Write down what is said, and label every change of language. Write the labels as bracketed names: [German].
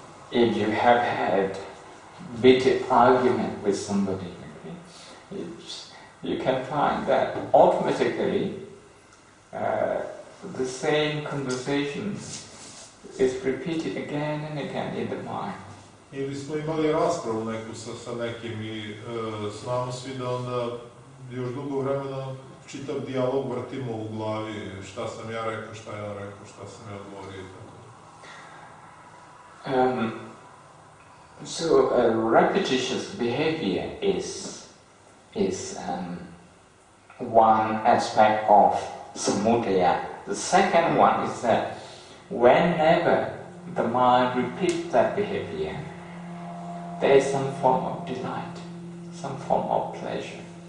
[English] If you have had bitter argument with somebody, okay, you can find that automatically the same conversation is repeated again and again in the mind. [Croatian] Ili smo imali raspravu neku sa nekim i znamo svi da onda još dugo vremena čitav dijalog vrtimo u glavi, šta sam ja rekao, šta je on rekao, šta sam ja odgovorio i tako. [English] So repetitious behavior is one aspect of samudaya. The second one is that whenever the mind repeats that behavior, there is some form of delight, some form of pleasure.